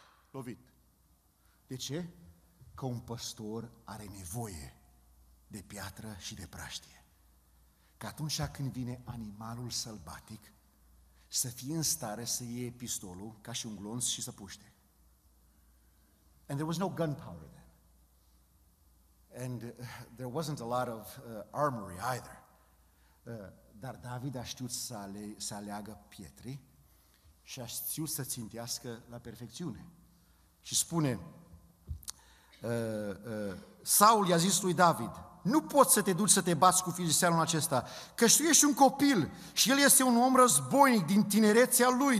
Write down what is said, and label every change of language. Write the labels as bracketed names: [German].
[Romanian] Lovit. De ce? Că un păstor are nevoie de piatră și de praștie. Că atunci când vine animalul sălbatic, să fie în stare să iei pistolul ca și un glonț și să puște. [English] And there was no gunpowder then. And there wasn't a lot of armory either. [Romanian] Dar David a știut să aleagă pietri și a știut să țintească la perfecțiune. Și spune, Saul i-a zis lui David: nu poți să te duci să te bați cu filisteanul acesta, căci tu ești un copil și el este un om războinic din tinerețea lui.